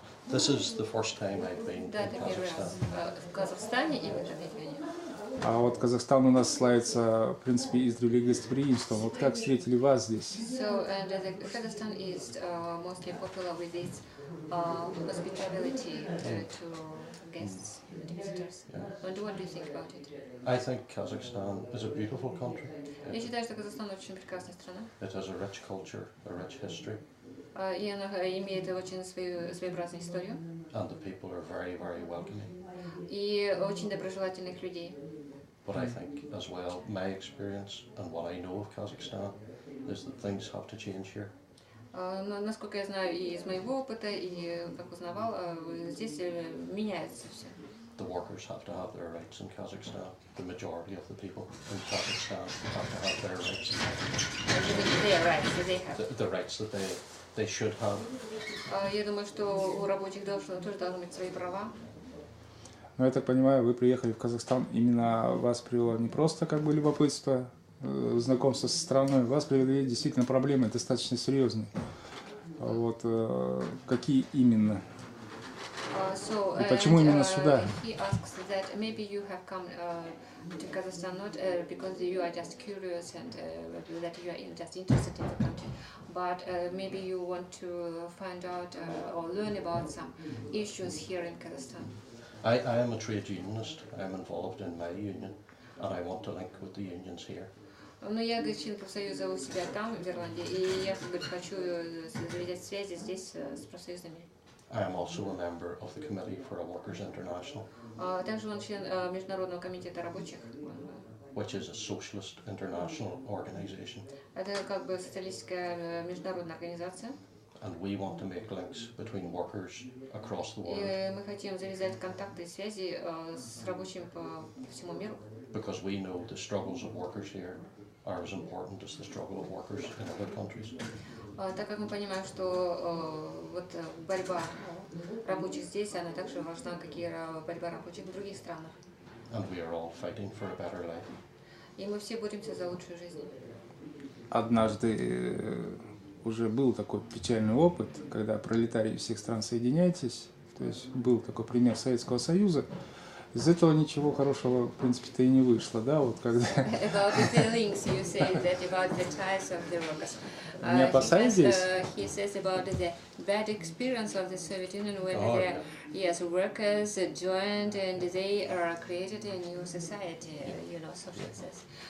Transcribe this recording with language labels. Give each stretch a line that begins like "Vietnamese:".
English: This is the first time I've been in Kazakhstan.
Russian: В Казахстане и в этом регионе. А вот Казахстан у нас славится, в принципе, издревле гостеприимством. Вот как встретили вас здесь?
English: So, Kazakhstan is mostly popular with its hospitality to guests and visitors. And what do you think about it? I think Kazakhstan is a beautiful country.
Russian: Я считаю, что Казахстан очень прекрасная страна.
English: It has a rich culture, a rich history.
Russian: И она имеет очень своеобразную историю.
English: And the people are very, very welcoming.
Russian: И очень доброжелательных людей.
English: But I think as well, my experience and what I know of Kazakhstan is that things have to change here.
Russian: Но, насколько я знаю и из моего опыта, и как узнавал, здесь меняется все.
English: The workers have to have their rights in Kazakhstan. The majority of the people in Kazakhstan have to have their rights. Their rights, they have. The rights that they should have.
Russian: Я думаю, что у рабочих тоже должны быть свои права. Ну, я так понимаю, вы приехали в Казахстан, именно вас привело не просто как бы любопытство, знакомство со страной, вас привели действительно проблемы достаточно серьезные. Вот какие именно? И почему именно сюда?
English: He asks that maybe you have come to Kazakhstan not because you are just curious and that you are just interested in the country, but maybe you want to find out or learn about some issues here in Kazakhstan. I am a trade unionist. I am involved in my union, and I want to link with the unions here.
Russian: Но я, говорит, член профсоюза у себя там, в Ирландии, и я, говорит, хочу завязать связи здесь с профсоюзами.
English: I am also a member of the Committee for a Workers' International.
Russian: Также он член Международного комитета рабочих.
English: Which is a socialist international organization.
Russian: Это как бы социалистическая международная организация.
English: And we want to make links between workers across the world.
Russian: И мы хотим завязать контакты и связи с рабочими по всему миру.
English: Because we know the struggles of workers here are as important as the struggle of workers in other countries.
Russian: Так как мы понимаем, что вот борьба рабочих здесь, она также важна, как и борьба рабочих в других странах.
English: And we are all fighting for a better life.
Russian: И мы все боремся за лучшую жизнь. Однажды уже был такой печальный опыт, когда пролетарии всех стран соединяетесь, то есть был такой пример Советского Союза. Из этого ничего хорошего, в принципе-то, и не вышло, да, вот когда...
English: About the feelings you say that about the ties of the workers.
Russian: Не опасаясь здесь?
English: He says about the bad experience of the Soviet Union when the workers joined and they created a new society, you know, socialists.